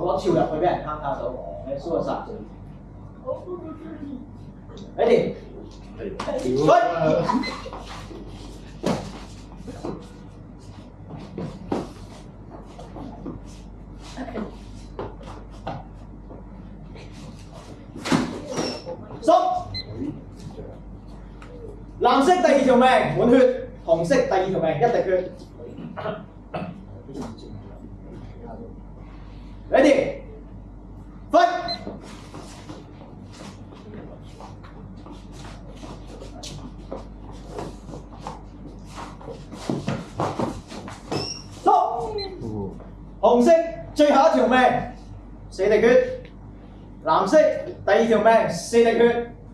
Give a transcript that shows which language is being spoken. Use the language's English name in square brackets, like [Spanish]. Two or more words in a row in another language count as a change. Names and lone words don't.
[Cantonese] 攞跳入去俾人坑到我，你輸咗晒。 [English] Ready， fight。 [Cantonese] stop。藍色第二條命滿血，紅色第二條命一滴血。 [English] Ready， fight。 [Cantonese] 紅色最後一條命4滴血，藍色第二條命4滴血。